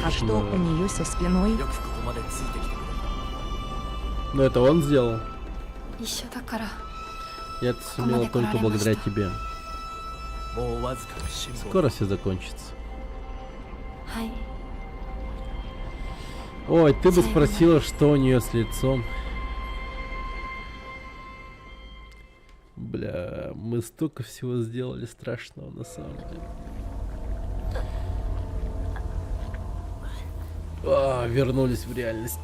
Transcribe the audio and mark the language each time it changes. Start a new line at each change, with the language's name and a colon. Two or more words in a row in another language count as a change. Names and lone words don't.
Russian: А что у нее со спиной? Ну это он сделал.
Japanese: 一緒だから
Russian: Я это сумела только благодаря тебе.
Japanese: もうわずかの辛抱。
Russian: Скоро все закончится.
Japanese: はい。
Russian: Ой, ты бы спросила, что у нее с лицом. Бля, мы столько всего сделали страшного на самом деле. Вернулись в реальность.